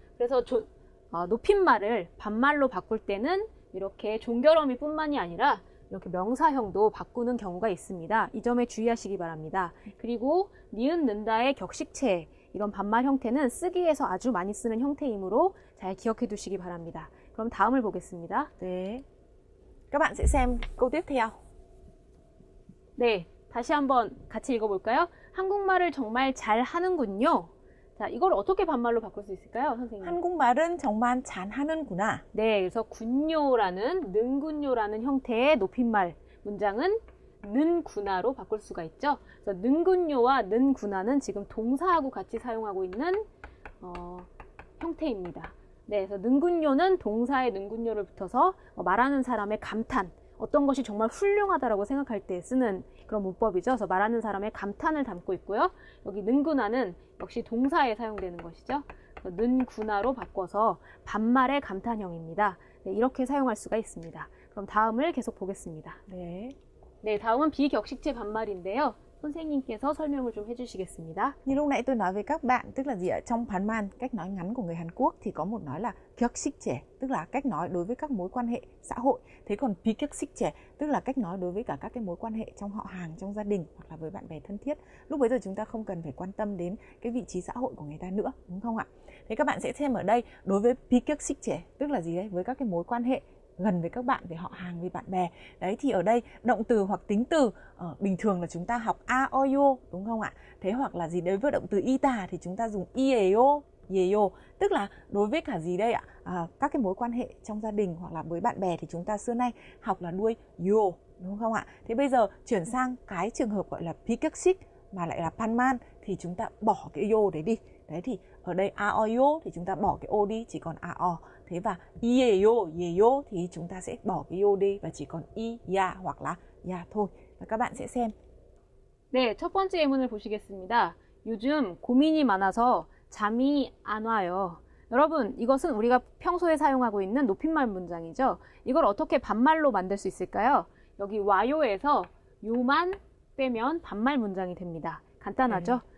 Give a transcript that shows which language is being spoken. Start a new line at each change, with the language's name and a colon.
Korean: 그래서 높임말을 반말로 바꿀 때는 이렇게 종결어미 뿐만이 아니라 이렇게 명사형도 바꾸는 경우가 있습니다. 이 점에 주의하시기 바랍니다. 그리고 니은, 는다의 격식체, 이런 반말 형태는 쓰기에서 아주 많이 쓰는 형태이므로 잘 기억해 두시기 바랍니다. 그럼 다음을 보겠습니다. 네.
Vietnamese: Các bạn sẽ xem câu tiếp theo.
Korean: 네, 다시 한번 같이 읽어볼까요? 한국말을 정말 잘 하는군요. 자, 이걸 어떻게 반말로 바꿀 수 있을까요, 선생님? 한국말은 정말 잘하는구나. 네, 그래서 군요라는, 능군요라는 형태의 높임말 문장은 는구나로 바꿀 수가 있죠. 그래서 능군요와 는구나는 지금 동사하고 같이 사용하고 있는 형태입니다. 네, 그래서 능군요는 동사의 능군요를 붙어서 말하는 사람의 감탄, 어떤 것이 정말 훌륭하다라고 생각할 때 쓰는 그런 문법이죠. 그래서 말하는 사람의 감탄을 담고 있고요. 여기 능구나는 역시 동사에 사용되는 것이죠. 는구나로 바꿔서 반말의 감탄형입니다. 네, 이렇게 사용할 수가 있습니다. 그럼 다음을 계속 보겠습니다. 네. 네, 다음은 비격식체 반말인데요. 선생님께서 설명을 좀 해주시겠습니다.
Vietnamese: Như lúc nãy tôi nói với các bạn, tức là gì ạ? Trong Hàn Man, cách nói ngắn của người Hàn Quốc thì có một nói là 격식체, tức là cách nói đối với các mối quan hệ xã hội. Thế còn 비격식체, tức là cách nói đối với cả các cái mối quan hệ trong họ hàng, trong gia đình hoặc là với bạn bè thân thiết. Lúc bấy giờ chúng ta không cần phải quan tâm đến cái vị trí xã hội của người ta nữa, đúng không ạ? Thế các bạn sẽ xem ở đây, đối với 비격식체, tức là gì đấy? Với các cái mối quan hệ gần với các bạn, về họ hàng, với bạn bè. Đấy, thì ở đây động từ hoặc tính từ bình thường là chúng ta học a, o, yo, đúng không ạ? Thế hoặc là gì, đối với động từ y tà thì chúng ta dùng ieo, yeo, tức là đối với cả gì đây ạ? Các cái mối quan hệ trong gia đình hoặc là với bạn bè thì chúng ta xưa nay học là đuôi yo, đúng không ạ? Thế bây giờ chuyển sang cái trường hợp gọi là 비격식 mà lại là 반말 thì chúng ta bỏ cái yo đấy đi. Đấy, thì ở đây a, o, yo thì chúng ta bỏ cái o đi, chỉ còn a, o. Thế và ieo, yeo thì chúng ta sẽ bỏ cái yo đi và chỉ còn i, ya hoặc là ya thôi. Và các bạn sẽ xem.
Korean: 네, 첫 번째 예문을 보시겠습니다. 요즘 고민이 많아서 잠이 안 와요. 여러분, 이것은 우리가 평소에 사용하고 있는 높임말 문장이죠. 이걸 어떻게 반말로 만들 수 있을까요? 여기 와요에서 요만 빼면 반말 문장이 됩니다. 간단하죠?